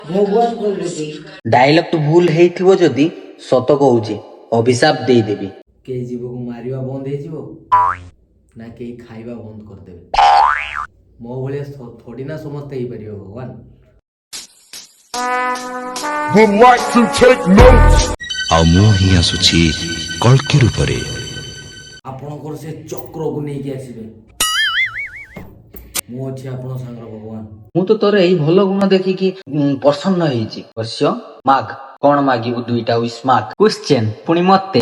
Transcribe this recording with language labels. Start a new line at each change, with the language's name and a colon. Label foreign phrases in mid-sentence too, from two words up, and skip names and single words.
Odia: ଭଗବାନ କରିବେ କି ଡାଇଲଗ ଟୁ ଭୁଲ ହେଇଥିବ ଯଦି ସତ କହୁଛି ଅଭିଶାପ ଦେଇଦେବି। କେହି ଜୀବକୁ ମାରିବା ବନ୍ଦ ହେଇଯିବ ନା କେହି ଖାଇବା ବନ୍ଦ କରିଦେବେ। ମୋ ଭଳିଆ ଥୋଡ଼ି ନା ସମସ୍ତେ ହେଇପାରିବ ଭଗବାନ।
English: would like to take notes.
Odia: ଆଉ ମୁଁ ହିଁ ଆସୁଛି କଳ୍କି ରୂପରେ। ଆପଣଙ୍କର ସେ ଚକ୍ରକୁ ନେଇକି ଆସିବେ। ମୁଁ ଅଛି ଆପଣ ସାଙ୍ଗର ଭଗବାନ। ମୁଁ ତ ତୋର ଏଇ ଭଲ ଗୁଣ ଦେଖିକି ପ୍ରସନ୍ନ ହେଇଛି। ଅବଶ୍ୟ ମାଗ କଣ ମାଗିବୁ? ଦୁଇଟା ୱିଶ ମାଗ। କ୍ୱେଶ୍ଚେନ ପୁଣି ମତେ।